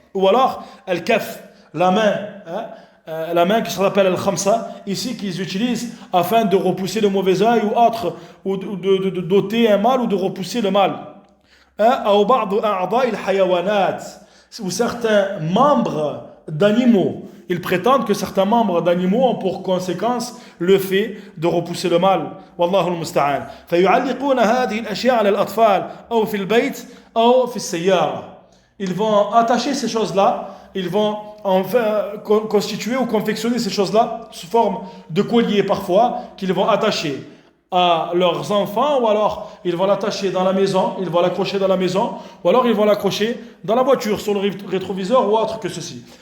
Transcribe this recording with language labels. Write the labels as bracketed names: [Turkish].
[French] Ou alors, al-kaf, la main, la main qui s'appelle al-khamsa, ici qu'ils utilisent afin de repousser le mauvais œil ou autre, ou de doter un mal ou de repousser le mal. Ou certains membres d'animaux, ils prétendent que certains membres d'animaux ont pour conséquence le fait de repousser le mal. [Arabic] Wallahu al-musta'an. فيعلقون هذه الأشياء على الأطفال أو في البيت أو في السيارة. [French] Ils vont attacher ces choses-là, ils vont constituer ou confectionner ces choses-là sous forme de colliers parfois qu'ils vont attacher à leurs enfants, ou alors ils vont l'attacher dans la maison, ils vont l'accrocher dans la maison, ou alors ils vont l'accrocher dans la voiture, sur le rétroviseur ou autre que ceci.